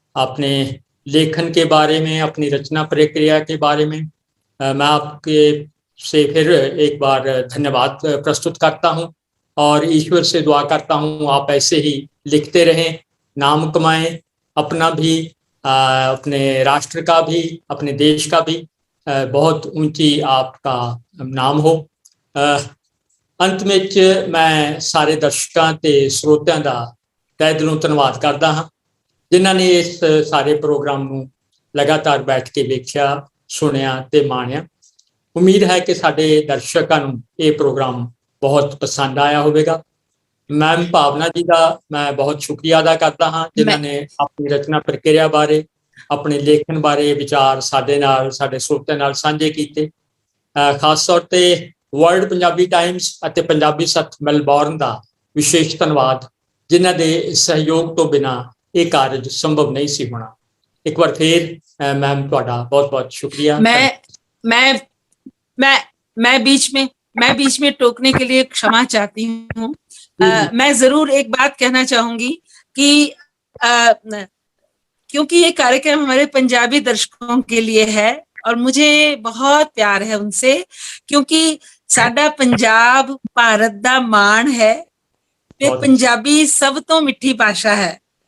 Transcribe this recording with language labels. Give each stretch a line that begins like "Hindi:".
Hindi: आपने लेखन के बारे में, अपनी रचना प्रक्रिया के बारे में मैं आपके से फिर एक बार धन्यवाद प्रस्तुत करता हूँ और ईश्वर से दुआ करता हूँ आप ऐसे ही लिखते रहें, नाम कमाएं, अपना भी, अपने राष्ट्र का भी, अपने देश का भी बहुत ऊंची आपका नाम हो।
Punjabi: अंत ਵਿੱਚ
Hindi: मैं सारे दर्शकों
Punjabi: ਤੇ ਸਰੋਤਿਆਂ ਦਾ ਤਹਿ ਦਿਲੋਂ ਧੰਨਵਾਦ ਕਰਦਾ ਹਾਂ ਜਿਨ੍ਹਾਂ ਨੇ ਇਸ ਸਾਰੇ ਪ੍ਰੋਗਰਾਮ ਨੂੰ ਲਗਾਤਾਰ ਬੈਠ ਕੇ ਵੇਖਿਆ, ਸੁਣਿਆ ਤੇ ਮਾਣਿਆ। ਉਮੀਦ ਹੈ ਕਿ ਸਾਡੇ ਦਰਸ਼ਕਾਂ ਨੂੰ ਇਹ ਪ੍ਰੋਗਰਾਮ ਬਹੁਤ ਪਸੰਦ ਆਇਆ ਹੋਵੇਗਾ। ਮੈਮ ਭਾਵਨਾ ਜੀ ਦਾ ਮੈਂ ਬਹੁਤ ਸ਼ੁਕਰੀਆ ਅਦਾ ਕਰਦਾ ਹਾਂ ਜਿਨ੍ਹਾਂ ਨੇ ਆਪਣੀ ਰਚਨਾ ਪ੍ਰਕਿਰਿਆ ਬਾਰੇ, ਆਪਣੇ ਲੇਖਣ ਬਾਰੇ ਵਿਚਾਰ ਸਾਡੇ ਨਾਲ, ਸਾਡੇ ਸਰੋਤਿਆਂ ਨਾਲ ਸਾਂਝੇ ਕੀਤੇ। ਖਾਸ ਤੌਰ ਤੇ ਵਰਲਡ ਪੰਜਾਬੀ ਟਾਈਮਸ ਅਤੇ ਪੰਜਾਬੀ ਸੱਥ ਮੈਲਬੌਰਨ ਦਾ ਵਿਸ਼ੇਸ਼ ਧੰਨਵਾਦ ਜਿਨ੍ਹਾਂ ਦੇ ਸਹਿਯੋਗ ਤੋਂ ਬਿਨਾਂ ਇਹ ਕਾਰਜ ਸੰਭਵ ਨਹੀਂ ਸੀ ਹੋਣਾ। ਇੱਕ ਵਾਰ ਫਿਰ ਮੈਮ ਤੁਹਾਡਾ ਬਹੁਤ ਬਹੁਤ ਸ਼ੁਕਰੀਆ।
Hindi: मैं बीच में टोकने के लिए क्षमा चाहती हूँ। मैं जरूर एक बात कहना चाहूंगी कि क्योंकि ये कार्यक्रम हमारे पंजाबी दर्शकों के लिए है और मुझे बहुत प्यार है उनसे, क्योंकि
Punjabi: साडा पंजाब भारत दा मान है ते पंजाबी सब तो मिठी भाषा है।